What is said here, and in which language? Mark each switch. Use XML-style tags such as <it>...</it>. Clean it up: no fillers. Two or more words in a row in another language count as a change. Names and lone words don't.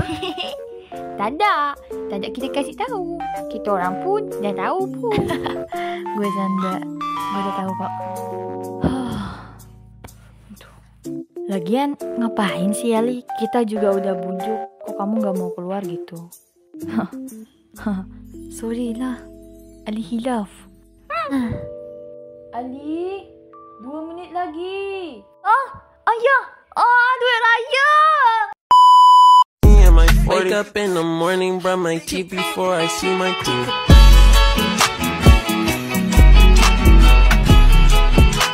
<ms>Tak ada kita kasih tahu. Kita orang pun dah tahu pun.</ms> <id>Gue dah tahu kok. Lagian ngapain sih Ali? Kita juga udah bujuk. Kok kamu gak mau keluar gitu?</id> <ms>Sorry lah. Ali hilaf. Ali, 2 minit lagi. Ayah. Duit raya.</ms> <en>Wake up in the morning, brush my teeth before I see my teeth.</en>